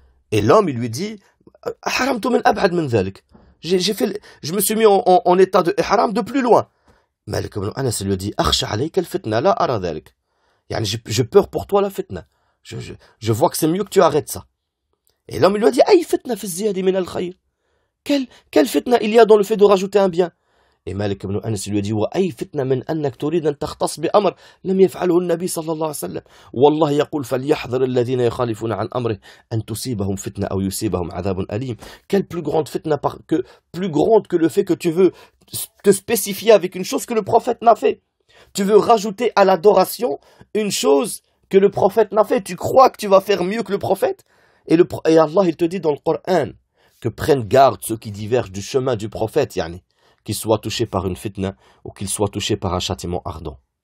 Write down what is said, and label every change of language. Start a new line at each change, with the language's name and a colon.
French: Et l'homme, il lui dit,
Arabic: haramtu min ab'ad min dhalik.
French: Je me suis mis en état de ihram de plus loin. Malik ibn Anas lui a dit,
Arabic: akhsha alayka al-fitna, la ara dhalik.
French: Je peur pour toi la fitna. Je vois que c'est mieux que tu arrêtes ça. Et l'homme, il lui a dit,
Arabic: ay fitna fi ziyadi min al-khayr.
French: Quelle fitna il y a dans le fait de rajouter un bien?
Arabic: Et Malik ibn Anas lui a dit وأي فتنة من أنك تريد أن تختص بأمر لم يفعله النبي صلى الله عليه وسلم والله يقول فليحذر الذين يخالفون عن أمره أن تصيبهم فتنة أو يصيبهم عذاب أليم.
French: Quelle plus grande fitna plus grande que le fait que tu veux te spécifier avec une chose que le prophète n'a fait. Tu veux rajouter à l'adoration une chose que le prophète n'a fait. Tu crois que tu vas faire mieux que le prophète? Et Allah il te dit dans le Coran que prennent garde ceux qui divergent du chemin du prophète, qu'ils soient touchés par une fitna ou qu'ils soient touchés par un châtiment ardent.